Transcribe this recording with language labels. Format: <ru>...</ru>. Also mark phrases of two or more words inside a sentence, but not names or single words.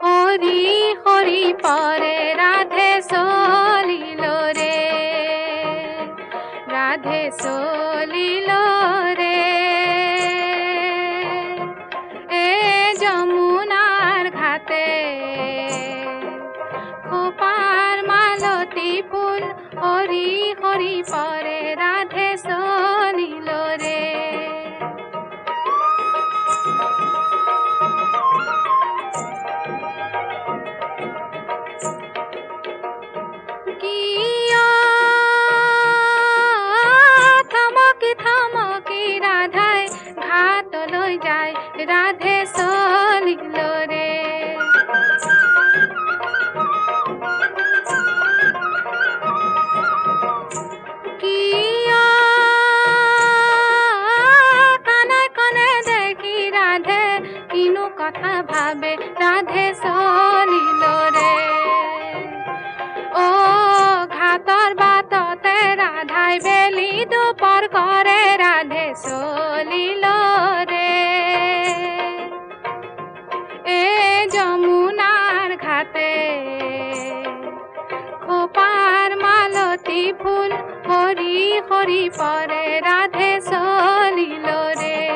<bn>হরি হরি পরে রাধে চলিল রে, রাধে চলিল রে। এ যমুনার ঘাটে খোপার মালতী ফুল হরি হরি পরে রাধে চলিল রে। থমকি থমকি রাধায় ঘাট লৈ যায়, রাধে চলিল রে। কানে কানে দেখি রাধে কিনু কথা ভাবে, রাধে চলিল রে।</bn> <as>ও ঘাটৰ বাটতে রাধাই বেলি দুপৰ কৰে,</as> <bn>রাধে চলিল রে। এ যমুনার ঘাটে খোপার মালতী ফুল হরি হরি পরে রাধে চলিল রে।</bn>